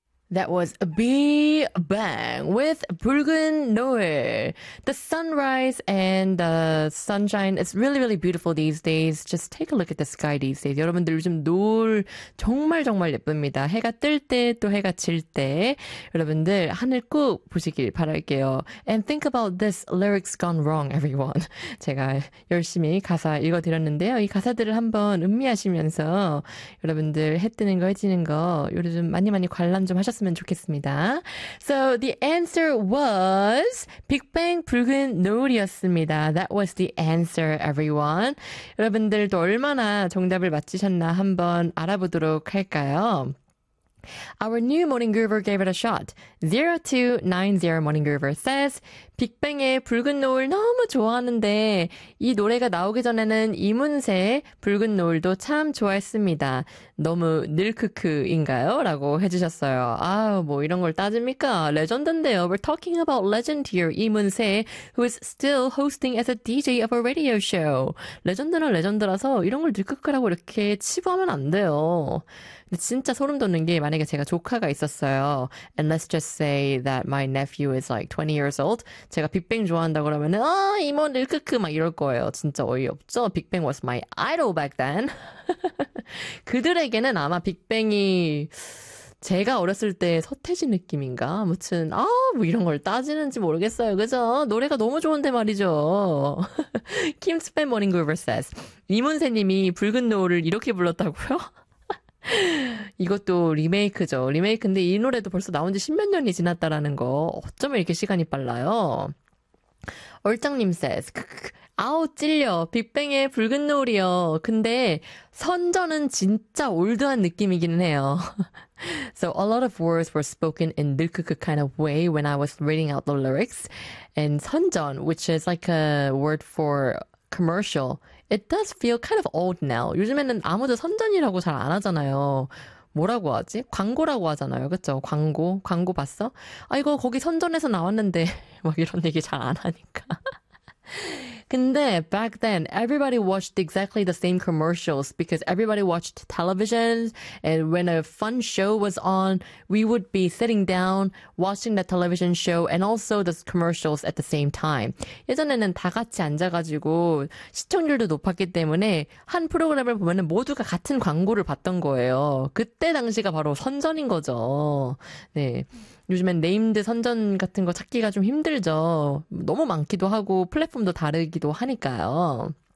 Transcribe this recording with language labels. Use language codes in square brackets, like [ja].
[en] That was a big bang with Bruggen Noe. The sunrise and the sunshine. It's really, really beautiful these days. Just take a look at the sky these days. [ko] 여러분들 요즘 노을 정말 정말 예쁩니다. 해가 뜰 때, 또 해가 질 때. 여러분들 하늘 꼭 보시길 바랄게요. [en] And think about this lyrics gone wrong, everyone. [ko] 제가 열심히 가사 읽어드렸는데요. 이 가사들을 한번 음미하시면서 여러분들 해 뜨는 거, 해 지는 거 요즘 많이 많이 관람 좀 하셨으면 좋겠습니다. [en] So the answer was Big Bang 붉은 노을이었습니다. That was the answer, everyone. [ko] 여러분들도 얼마나 정답을 맞히셨나 한번 알아보도록 할까요? [en] Our new Morning Groover gave it a shot. [ko] 0290 Morning Groover says, 빅뱅의 붉은 노을 너무 좋아하는데 이 노래가 나오기 전에는 이문세의 붉은 노을도 참 좋아했습니다. 너무 늘크크인가요? 라고 해주셨어요. 아, 뭐 이런 걸 따집니까? 레전드인데요. [en] We're talking about legend here. 이문세, who is still hosting as a DJ of a radio show. [ko] 레전드는 레전드라서 이런 걸 늘크크라고 이렇게 치부하면 안 돼요. 근데 진짜 소름 돋는 게 만약에 제가 조카가 있었어요. [en] And let's just say that my nephew is like 20 years old. [ko] 제가 빅뱅 좋아한다 그러면 아 이모 늘크크 막 이럴 거예요. 진짜 어이없죠? [en] 빅뱅 was my idol back then. [ko] 그들에게는 아마 빅뱅이 제가 어렸을 때 서태지 느낌인가? 아무튼 아 뭐 이런 걸 따지는지 모르겠어요. 그죠? 노래가 너무 좋은데 말이죠. Kim Span Morning Groover says 이문세님이 붉은 노을을 이렇게 불렀다고요? 이것도 리메이크죠. 리메이크인데 이 노래도 벌써 나온 지 십몇 년이 지났다라는 거 어쩌면 이렇게 시간이 빨라요. 얼짱님 says 아우 찔려 빅뱅의 붉은 노을이요. 근데 선전은 진짜 올드한 느낌이기는 해요. [en] So a lot of words were spoken in nilkuku kind of way when I was reading out the lyrics. And 선전, which is like a word for commercial, it does feel kind of old now. [ko] 요즘에는 아무도 선전이라고 잘 안 하잖아요. 뭐라고 하지? 광고라고 하잖아요. 그쵸? 광고? 광고 봤어? 아, 이거 거기 선전에서 나왔는데 막 이런 얘기 잘 안 하니까. [en] 근데 back then, everybody watched exactly the same commercials because everybody watched television and when a fun show was on, we would be sitting down watching the television show and also the commercials at the same time. [ko] 예전에는 다 같이 앉아가지고 시청률도 높았기 때문에 한 프로그램을 보면은 모두가 같은 광고를 봤던 거예요. 그때 당시가 바로 선전인 거죠. 네. 요즘엔 네임드 선전 같은 거 찾기가 좀 힘들죠. 너무 많기도 하고 플랫폼도 다르기도 하니까요.